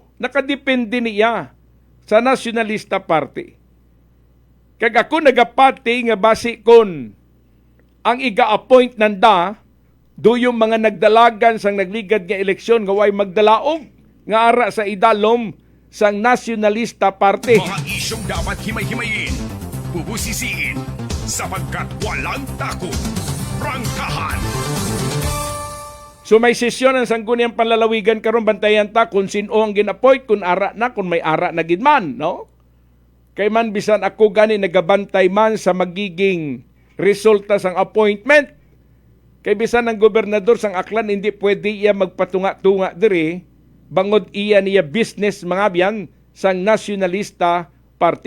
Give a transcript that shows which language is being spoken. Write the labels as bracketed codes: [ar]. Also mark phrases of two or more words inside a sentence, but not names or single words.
[akl] Nakadepende niya sa Nacionalista Party. Kag ako nagapati nga basi kon ang iga-appoint nanda do yung mga nagdalagan sang nagligad nga eleksyon nga way magdalaog nga ara sa idalom sang Nacionalista Party. [tl] Mga isyong dapat himay-himayin, bubusisiin, sapagkat walang takot. Prangkahan! [akl] So may sesyon ang sangguniang panlalawigan karon, bantayan ta kung sino ang ginapoint, kung ara na, kung may ara na gidman, no? Kay man bisan ako gani nagabantay man sa magiging resulta sang appointment. Kay bisan ng gobernador sang Aklan hindi pwede iya magpatunga-tunga diri bangod iya niya business mga biyan sang Nacionalista Party.